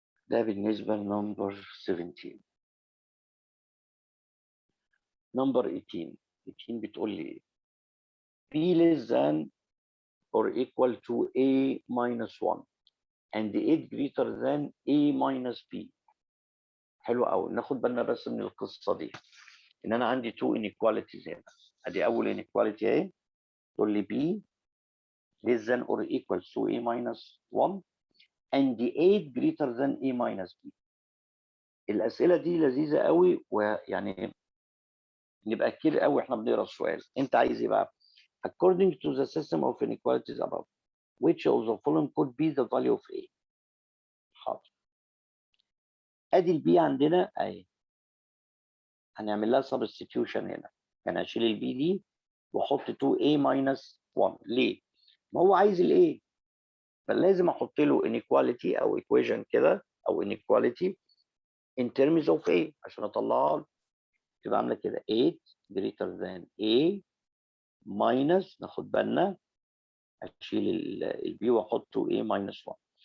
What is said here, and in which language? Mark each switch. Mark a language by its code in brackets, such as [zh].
[ar] ده بالنسبة لنمبر 17. نمبر 18. 18 بتقول لي ايه؟ [en] b less than or equal to a minus 1 and 8 greater than a minus b. [ar] حلو قوي. ناخد بالنا بس من القصة دي، ان انا عندي [en] two inequalities [ar] هنا. ادي اول inequality اهي، تقول لي [en] b less than or equal to a minus 1 and 8 greater than a minus b. [ar] الاسئله دي لذيذه قوي، ويعني نبقى كتير قوي احنا بنقرا السؤال. انت عايز ايه بقى؟ [en] according to the system of inequalities above which of the following could be the value of a. [ar] حاضر. ادي البي عندنا اهي، هنعمل لها substitution هنا. يعني اشيل البي دي واحط 2a minus 1. ليه؟ ما هو عايز الايه، فلازم احط له inequality او equation كده، او inequality in terms of a عشان اطلعها تبقى عامله كده [en] 8 greater than a minus، [ar] ناخد بالنا اشيل البي واحطه a minus 1.